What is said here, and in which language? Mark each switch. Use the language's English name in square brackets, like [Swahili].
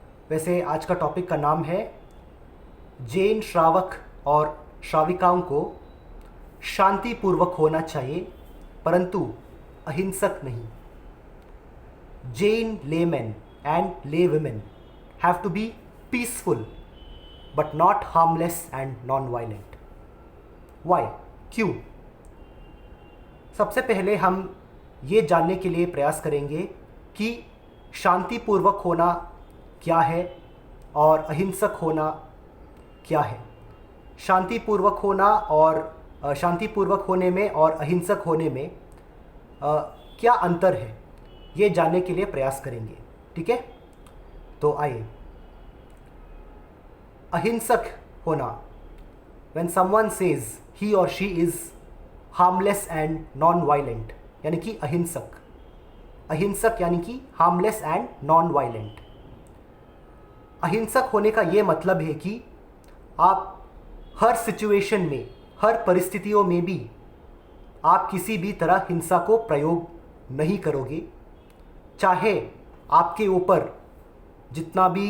[Hindi] वैसे आज का टॉपिक का नाम है जैन श्रावक और श्राविकाओं को शांतिपूर्वक होना चाहिए परंतु अहिंसक नहीं। [English] Jain laymen and laywomen have to be peaceful but not harmless and non-violent. Why? [Hindi] क्यों? सबसे पहले हम ये जानने के लिए प्रयास करेंगे कि शांतिपूर्वक होना क्या है और अहिंसक होना क्या है। शांतिपूर्वक होना और शांतिपूर्वक होने में और अहिंसक होने में क्या अंतर है, ये जानने के लिए प्रयास करेंगे। ठीक है, तो आइए। अहिंसक होना, [English] when someone says he or she is harmless and non-violent, [Hindi] यानी कि अहिंसक। अहिंसक यानी कि [English] harmless and non-violent। [Hindi] अहिंसक होने का ये मतलब है कि आप हर सिचुएशन में, हर परिस्थितियों में भी आप किसी भी तरह हिंसा को प्रयोग नहीं करोगे, चाहे आपके ऊपर जितना